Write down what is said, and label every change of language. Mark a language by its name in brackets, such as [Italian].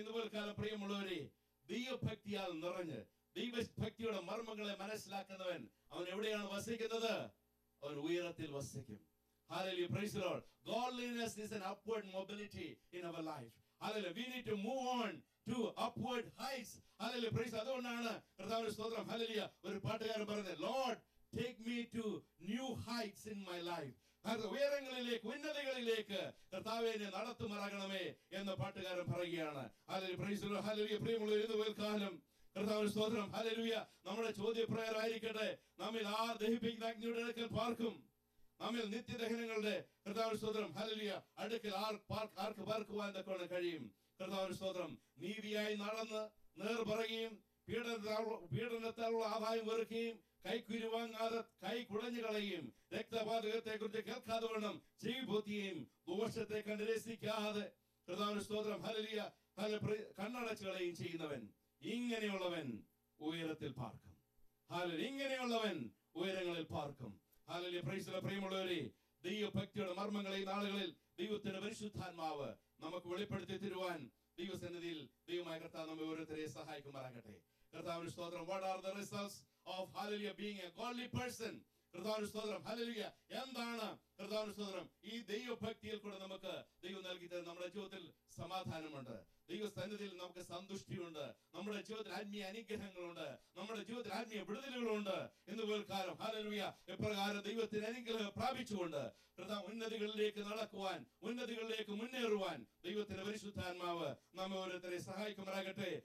[Malayalam] ഇന്ന് പോൽക്കാലം പ്രിയമുള്ളവരെ ദൈവഭക്തിയാൽ നിറഞ്ഞ് ദൈവഭക്തിയുടെ മർമ്മങ്ങളെ മനസ്സിലാക്കുന്നവൻ അവൻ എവിടെയാണ് വസിക്കുന്നത്? അവൻ ഉയരത്തിൽ വസിക്കും. [English] Hallelujah. Praise the Lord. Godliness is an upward mobility in our life. Hallelujah. We need to move on to upward heights. Hallelujah. Praise. [Malayalam] അതുകൊണ്ടാണ് കർത്താവിന്റെ സ്തോത്രം ഹല്ലേലൂയ ഒരു പാട്ടുകാരൻ പറഞ്ഞത്, [English] Lord take me to new heights in my life. [Malayalam] ഉയരങ്ങളിലേക്ക് ഉന്നതികളിലേക്ക് കർത്താവേ എന്നെ നടത്തുമാറാകണമേ എന്ന് പാട്ടുകാരൻ പറയുകയാണ്. Hallelujah praise the Lord hallelujah. പ്രിയമുള്ളവരെ ഇന്ന് പകൽക്കാലം കർത്താവിന്റെ സ്തോത്രം ഹല്ലേലൂയ നമ്മുടെ ചോദ്യപ്രയർ ആയിരിക്കട്ടെ, നമ്മിൽ ആ ദഹിപ്പിക്കുന്ന അഗ്നിയുടെ അടുക്കൽ പാർക്കും? നമ്മിൽ നിത്യദഹനങ്ങളുടെ കർത്താവിന്റെ സ്തോത്രം ഹല്ലേലൂയ അടുക്കൽ ആർക്ക് പാർക്കുവാൻ തക്കവണ്ണം കഴിയും? കർത്താവിന്റെ സ്തോത്രം നീതിയായി നടന്ന് നേർ പറയുകയും പീഡനത്താലുള്ള ആദായം വെറുക്കുകയും കൈക്കുരുവാങ്ങാതെ കൈ കുടഞ്ഞു കളയും രക്തപാതകത്തെ കുറിച്ച് കേൾക്കാതെ വേണം ചെവിപൊത്തിയും ദോഷത്തെ കണ്ട് രസിക്കാതെ കർത്താവിന്റെ സ്തോത്രം ഹല്ലേലൂയ കണ്ണടച്ചു കളയും ചെയ്യുന്നവൻ ഇങ്ങനെയുള്ളവൻ ഉയരത്തിൽ പാർക്കും. ഹല്ലേലൂയ. ഇങ്ങനെയുള്ളവൻ ഉയരങ്ങളിൽ പാർക്കും. Hallelujah praise the Lord. പ്രിയമുള്ളവരെ ദൈവഭക്തിയുടെ മർമ്മങ്ങളെ ഈ നാളുകളിൽ ദൈവത്തിന്റെ പരിശുദ്ധാത്മാവ് നമുക്ക് വെളിപ്പെടുത്തി തരുവാൻ ദൈവസന്നിധിയിൽ ദൈവമായ കർത്താവ് നമ്മെ ഓരോരുത്തരെ സഹായിക്കുമാറാകട്ടെ. കർത്താവിന്റെ സ്തോത്രം. [English] What are the results of hallelujah being a godly person? [Malayalam] കർത്താവിന്റെ സ്തോത്രം ഹല്ലേലൂയ. എന്താണ് കർത്താവിന്റെ സ്തോത്രം? ഈ ദൈവഭക്തിയിൽ കൂടെ നമുക്ക് ദൈവം നൽകി തരുന്ന നമ്മുടെ ജീവിതത്തിൽ സമാധാനമുണ്ട്, ദൈവസന്നിധിയിൽ നമുക്ക് സന്തുഷ്ടിയുണ്ട്, നമ്മുടെ ജീവിതത്തിൽ ആത്മീയ അനുഗ്രഹങ്ങളുണ്ട്, നമ്മുടെ ജീവിതത്തിൽ ആത്മീയ വിടുതലുകളുണ്ട്. ഇന്ന് പോൽക്കാലം ഹല്ലേലൂയ എപ്രകാരം ദൈവത്തിന് അനുഗ്രഹം പ്രാപിച്ചുകൊണ്ട് കർത്താവ് ഉന്നതികളിലേക്ക് നടക്കുവാൻ, ഉന്നതികളിലേക്ക് മുന്നേറുവാൻ ദൈവത്തിന്റെ പരിശുദ്ധാത്മാവ് നമ്മെ ഓരോരുത്തരെ സഹായിക്കുമാറാകട്ടെ.